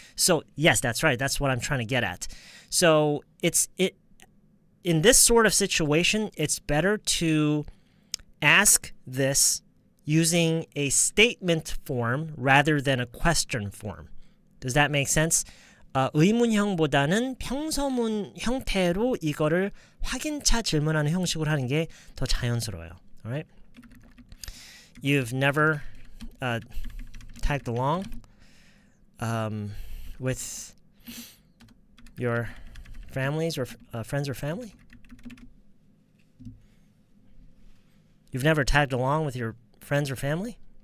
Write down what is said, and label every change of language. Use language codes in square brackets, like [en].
[en] So yes, that's right. That's what I'm trying to get at. So in this sort of situation, it's better to ask this using a statement form rather than a question form. Does that make sense? [ko] 의문형보다는 평서문 형태로 이거를 확인차 질문하는 형식으로 하는 게 더 자연스러워요. [en] Alright? You've never tagged along with your families or friends or family? You've never tagged along with your friends or family?